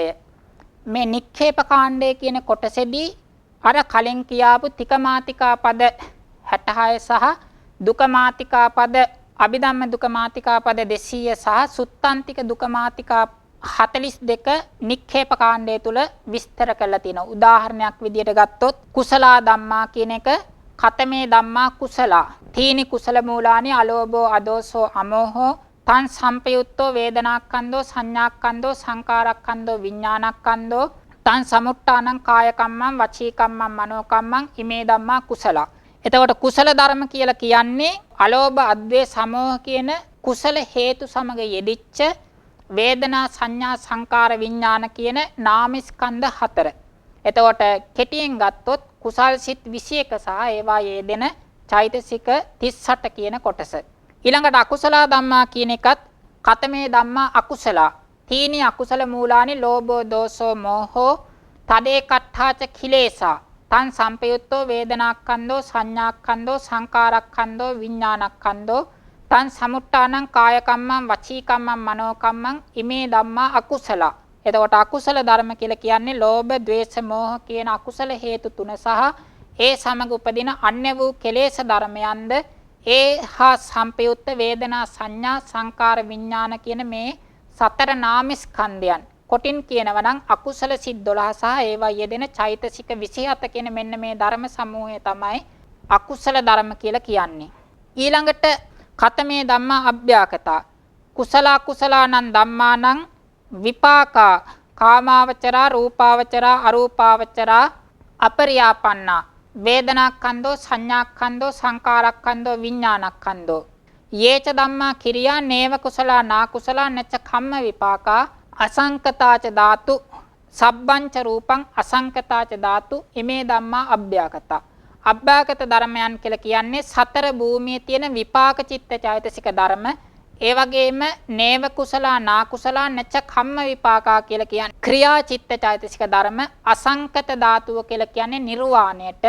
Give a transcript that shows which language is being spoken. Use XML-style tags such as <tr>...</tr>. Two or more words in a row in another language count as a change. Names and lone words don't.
<si>මේ නික්ඛේප කාණ්ඩය කියන කොටසේදී අර කලින් කියාපු තිකමාතිකා පද 66 සහ දුකමාතිකා පද අභිධම්ම දුකමාතිකා පද 200 සහ සුත්තන්තික දුකමාතිකා 42 නික්ඛේප කාණ්ඩය තුල විස්තර කරලා තියෙනවා. උදාහරණයක් විදියට ගත්තොත්</si> <pi>කුසලා ධම්මා</pi> <si>කියන එක</si> <pi>කතමේ ධම්මා කුසලා තීනි කුසල මූලානි අලෝභෝ අදෝසෝ අමෝහෝ තං සම්පයුත්තෝ වේදනාක්ඛන්தோ සංඥාක්ඛන්தோ සංකාරක්ඛන්தோ විඥානක්ඛන්தோ තං සමුට්ඨානං කාය කම්මං වචී කම්මං මනෝ කම්මං ඉමේ ධම්මා කුසල.</pi> <si>එතකොට කුසල ධර්ම කියලා කියන්නේ අලෝභ අද්වේෂ සමෝහ කියන කුසල හේතු සමග යෙදිච්ච වේදනා සංඥා සංකාර විඥාන කියන නාමස්කන්ධ හතර. එතකොට කෙටියෙන් ගත්තොත් කුසල් සිත් 21 සහ ඒවා යෙදෙන චෛතසික 38 කියන කොටස.</si> <pi>ඊළඟට අකුසල ධම්මා</pi> <si>කියන එකත්</si> <pi>කතමේ ධම්මා අකුසලා තීනි අකුසල මූලානි ලෝභෝ දෝසෝ මෝහෝ තදේ කට්ඨාච කිලේසා තං සම්පයුත්තෝ වේදනාක්ඛන්தோ සංඥාක්ඛන්தோ සංකාරක්ඛන්தோ විඥානක්ඛන්தோ තං සමුට්ඨානං කාය කම්මං වචී කම්මං මනෝ කම්මං ඉමේ ධම්මා අකුසල.</pi> <si>එතකොට අකුසල ධර්ම කියලා කියන්නේ ලෝභ ද්වේෂ මෝහ කියන අකුසල හේතු තුන සහ ඒ සමග උපදින අන්‍ය වූ කෙලෙස් ධර්මයන්ද ඒ හා සම්පයුත්ත වේදනා සංඥා සංකාර විඥාන කියන මේ සතර නාමස්කන්ධයන්. කොටින් කියනවා නම් අකුසල සිත් 12 සහ ඒවා යෙදෙන චෛතසික 27 කියන මෙන්න මේ ධර්ම සමූහය තමයි අකුසල ධර්ම කියලා කියන්නේ.</si> <pi>ඊළඟට කතමේ ධම්මා අභ්‍යාකතා කුසල කුසලානං ධම්මානං විපාකා කාමාවචරා රූපාවචරා අරූපාවචරා අපරියාපන්නා වේදනාක්ඛන්தோ සංඥාක්ඛන්தோ සංකාරක්ඛන්தோ විඥානක්ඛන්தோ යේච ධම්මා කිරියා නේව කුසලා නා කුසලා නච්ච කම්ම විපාකා අසංකතාච ධාතු සබ්බංච රූපං අසංකතාච ධාතු ඉමේ ධම්මා අභ්‍යාකතා.</pi> <si>අභ්‍යාකත ධර්මයන් කියලා කියන්නේ සතර භූමියේ තියෙන විපාක චිත්ත චෛතසික ධර්ම. ඒ වගේම</si> <pi>නේව කුසලා නා කුසලා නච්ච කම්ම විපාකා</pi> <si>කියලා කියන්නේ ක්‍රියා චිත්ත චෛතසික ධර්ම. අසංකත ධාතුව කියලා කියන්නේ නිර්වාණයට.</si>